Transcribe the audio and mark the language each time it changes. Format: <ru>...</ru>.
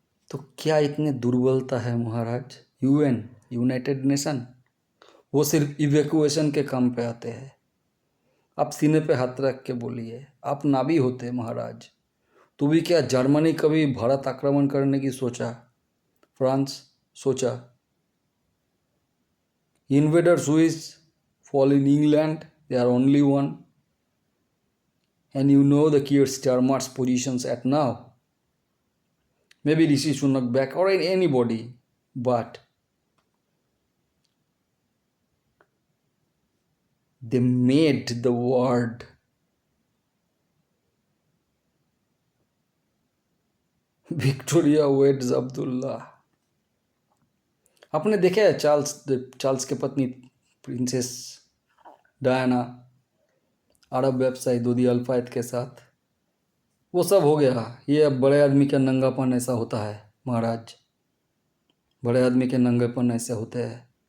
<hi>तो क्या इतनी दुर्बलता है महाराज? यूनाइटेड नेशन, वो सिर्फ इवैक्यूएशन के काम पे आते हैं। आप सीने पे हाथ रख के बोलिए, आप नाभी होते महाराज, तो भी क्या जर्मनी कभी भारत आक्रमण करने की सोचा? फ्रांस सोचा?</hi> <en>Invaders who is fall in England, they are only one. And you know the Keir Starmer's positions at now. Maybe Rishi Sunak back or anybody, but they made the word Victoria Weds Abdullah.</en> <hi>आपने देखा है Charles के पत्नी princess Diana अरब व्यवसायी दूधी अल फायद के साथ, वो सब हो गया। ये अब बड़े आदमी का नंगापन ऐसा होता है महाराज, बड़े आदमी के नंगेपन ऐसे होते हैं।</hi>